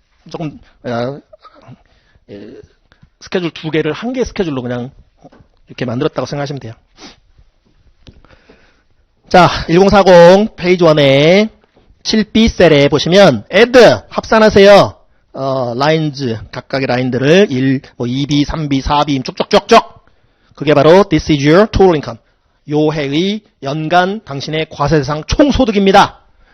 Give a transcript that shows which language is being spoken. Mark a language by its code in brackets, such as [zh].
[ko] 조금, 스케줄 2개를 한 개 스케줄로 그냥 이렇게 만들었다고 생각하시면 돼요. 자, 1040 페이지 1에 7B 셀에 보시면 add 합산하세요. lines 각각의 라인들을 1, 2B, 3B, 4B 쭉쭉쭉쭉. 그게 바로 [en] this is your total income. [ko] 요 해의 연간 당신의 과세대상 총소득입니다.